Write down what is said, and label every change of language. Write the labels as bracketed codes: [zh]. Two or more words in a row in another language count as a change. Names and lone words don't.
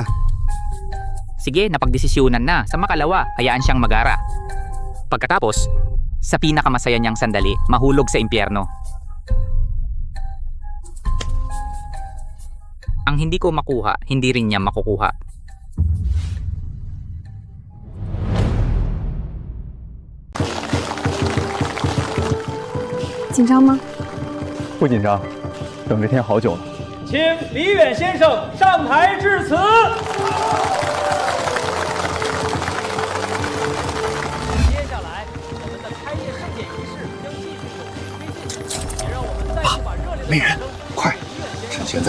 [tl] Sige, napagdesisyonan na. Sa makalawa, hayaan siyang magara. Pagkatapos, sa pinakamasaya niyang sandali, mahulog sa impyerno. Ang hindi ko makuha, hindi rin niya makukuha. [zh] 紧张吗？不紧张，等这天好久了。请李远先生上台致辞。接下来，我们的开业盛典仪式将继续有序推进，也让我们再次把热烈的